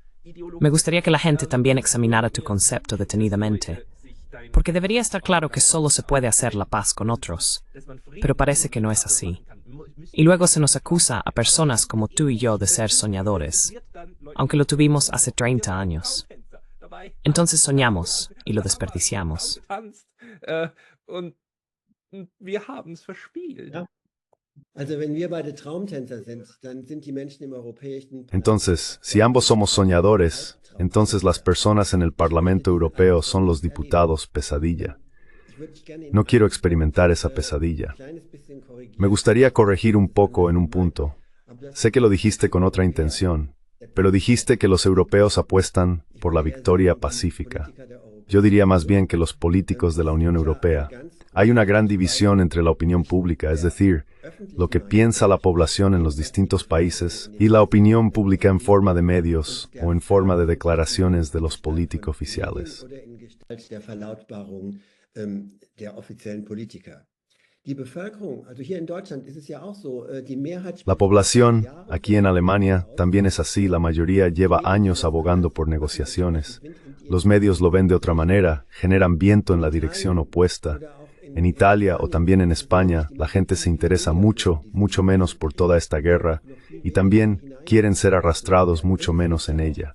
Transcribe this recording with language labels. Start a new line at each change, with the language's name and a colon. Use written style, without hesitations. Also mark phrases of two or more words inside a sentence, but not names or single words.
Spanish: Me gustaría que la gente también examinara tu concepto detenidamente, porque debería estar claro que solo se puede hacer la paz con otros, pero parece que no es así. Y luego se nos acusa a personas como tú y yo de ser soñadores, aunque lo tuvimos hace 30 años. Entonces soñamos y lo desperdiciamos.
German: und wir haben es verspielt. Ja. Also wenn wir beide Traumtänzer sind, dann sind die Menschen im europäischen
Spanish: Entonces, si ambos somos soñadores, entonces las personas en el Parlamento Europeo son los diputados pesadilla. No quiero experimentar esa pesadilla. Me gustaría corregir un poco en un punto. Sé que lo dijiste con otra intención, pero dijiste que los europeos apuestan por la victoria pacífica. Yo diría más bien que los políticos de la Unión Europea. Hay una gran división entre la opinión pública, es decir, lo que piensa la población en los distintos países, y la opinión pública en forma de medios o en forma de declaraciones de los políticos oficiales.
German: der Verlautbarung der offiziellen Politiker. Die Bevölkerung, also hier in Deutschland ist es ja auch so, die Mehrheit
Spanish: La población, aquí en Alemania, también es así. La mayoría lleva años abogando por negociaciones. Los medios lo ven de otra manera, generan viento en la dirección opuesta. En Italia o también en España, la gente se interesa mucho menos por toda esta guerra, y también quieren ser arrastrados mucho menos en ella.